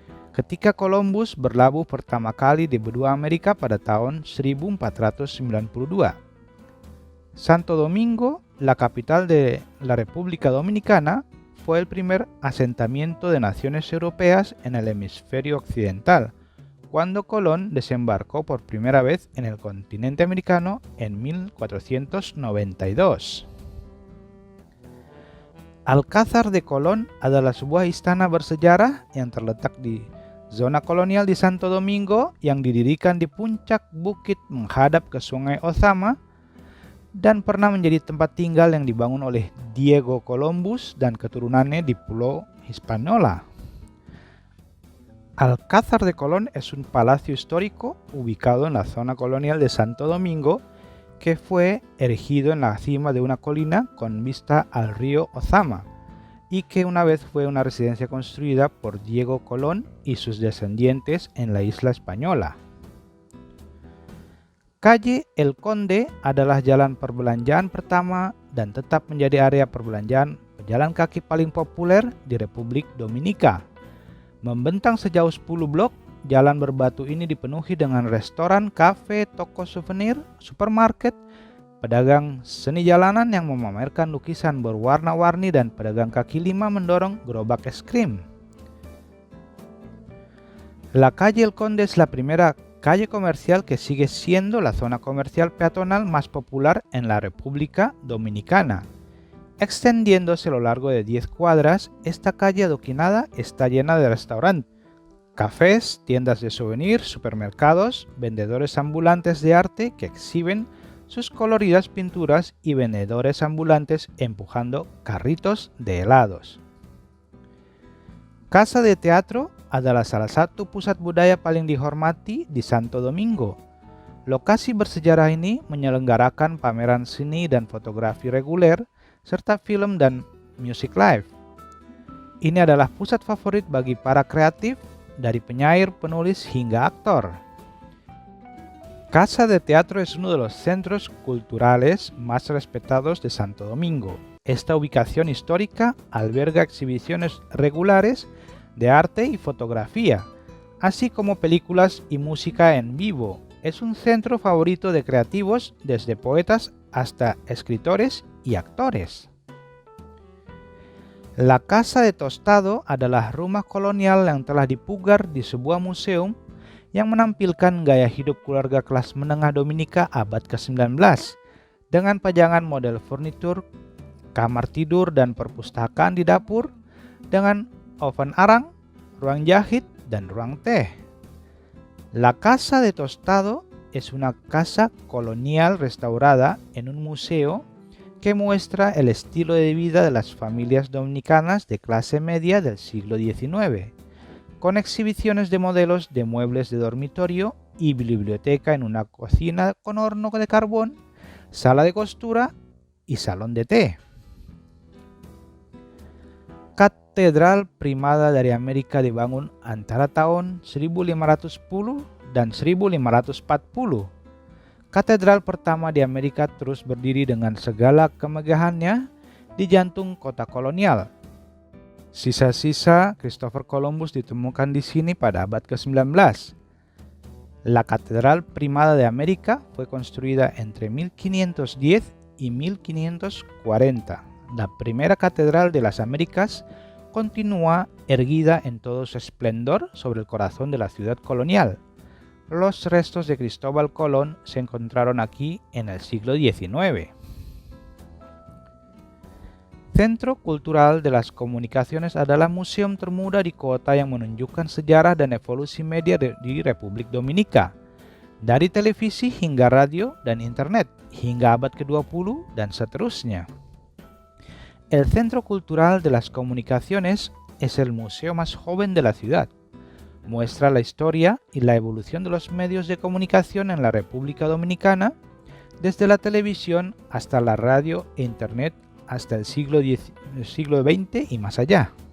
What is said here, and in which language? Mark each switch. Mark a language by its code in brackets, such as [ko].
[id] Ketika Columbus berlabuh pertama kali di benua Amerika pada tahun 1492. [es] Santo Domingo, la capital de la República Dominicana, fue el primer asentamiento de naciones europeas en el hemisferio occidental, cuando Colón desembarcó por primera vez en el continente americano en 1492. [id] Alcázar de Colón adalah sebuah istana bersejarah yang terletak di zona kolonial di Santo Domingo yang didirikan di puncak bukit menghadap ke Sungai Ozama dan pernah menjadi tempat tinggal yang dibangun oleh Diego Columbus dan keturunannya di Pulau Hispaniola. [es] Alcázar de Colón es un palacio histórico ubicado en la zona colonial de Santo Domingo que fue erigido en la cima de una colina con vista al río Ozama y que una vez fue una residencia construida por Diego Colón y sus descendientes en la isla española. [id] Calle El Conde adalah jalan perbelanjaan pertama dan tetap menjadi area perbelanjaan pejalan kaki paling populer di Republik Dominika. Membentang sejauh 10 blok, jalan berbatu ini dipenuhi dengan restoran, kafe, toko souvenir, supermarket, pedagang seni jalanan yang memamerkan lukisan berwarna-warni dan pedagang kaki lima mendorong gerobak es krim. [es] La calle El Conde es la primera calle comercial que sigue siendo la zona comercial peatonal más popular en la República Dominicana. Extendiéndose a lo largo de 10 cuadras, esta calle adoquinada está llena de restaurantes, cafés, tiendas de souvenirs, supermercados, vendedores ambulantes de arte que exhiben sus coloridas pinturas y vendedores ambulantes empujando carritos de helados. [id] Casa de Teatro adalah salah satu pusat budaya paling dihormati di Santo Domingo. Lokasi bersejarah ini menyelenggarakan pameran seni dan fotografi reguler, serta film dan music live. Ini adalah pusat favorit bagi para kreatif, dari penyair, penulis, hingga aktor. [es] Casa de Teatro es uno de los centros culturales más respetados de Santo Domingo. Esta ubicación histórica alberga exhibiciones regulares de arte y fotografía, así como películas y música en vivo. Es un centro favorito de creativos, desde poetas hasta escritores y actores. [id] La Casa de Tostado adalah rumah kolonial yang telah dipugar di sebuah museum yang menampilkan gaya hidup keluarga kelas menengah Dominika abad ke-19 dengan pajangan model furnitur, kamar tidur dan perpustakaan di dapur dengan oven arang, ruang jahit, dan ruang teh. [es] La Casa de Tostado es una casa colonial restaurada en un museo que muestra el estilo de vida de las familias dominicanas de clase media del siglo XIX, con exhibiciones de modelos de muebles de dormitorio y biblioteca en una cocina con horno de carbón, sala de costura y salón de té. [id] Katedral Primada dari Amerika dibangun antara tahun 1510 dan 1540. Katedral pertama di Amerika terus berdiri dengan segala kemegahannya di jantung kota kolonial. Sisa-sisa Christopher Columbus ditemukan di sini pada abad ke-19. [es] La Catedral Primada de América fue construida entre 1510 y 1540. La primera catedral de las Américas continúa erguida en todo su esplendor sobre el corazón de la ciudad colonial. Los restos de Cristóbal Colón se encontraron aquí en el siglo XIX. [id] Sentro Kultural de las Komunikasiones adalah museum termuda di kota yang menunjukkan sejarah dan evolusi media di Republik Dominika, dari televisi hingga radio dan internet, hingga abad ke-20 dan seterusnya. [es] El Centro Cultural de las Comunicaciones es el museo más joven de la ciudad. Muestra la historia y la evolución de los medios de comunicación en la República Dominicana, desde la televisión hasta la radio e internet hasta el siglo XX y más allá.